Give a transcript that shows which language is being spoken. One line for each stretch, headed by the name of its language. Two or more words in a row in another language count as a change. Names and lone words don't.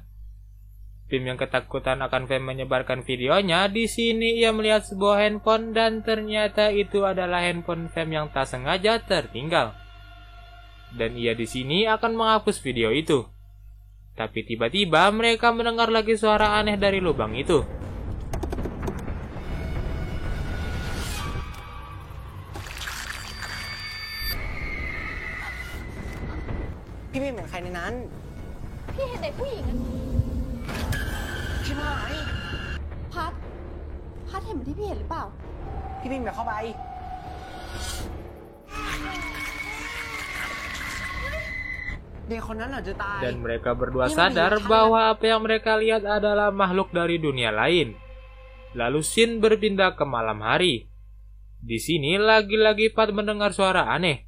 Indonesian: Pim yang ketakutan akan Fem menyebarkan videonya, di sini ia melihat sebuah handphone dan ternyata itu adalah handphone Fem yang tak sengaja tertinggal. Dan ia di sini akan menghapus video itu. Tapi tiba-tiba mereka mendengar lagi suara aneh dari lubang itu.
Thai: พี่ไม่เหมือนใครในนั้น พี่เห็นเด็กผู้หญิงอะ ชิบหาย พัดเห็นเหมือนที่พี่เห็นหรือเปล่า พี่มิ่งอย่าเข้าไป เด็กคนนั้นอาจจะตาย
Indonesian: Dan mereka berdua sadar bahwa apa yang mereka lihat adalah makhluk dari dunia lain. Lalu Shin berpindah ke malam hari. Di sini lagi-lagi Pat mendengar suara aneh.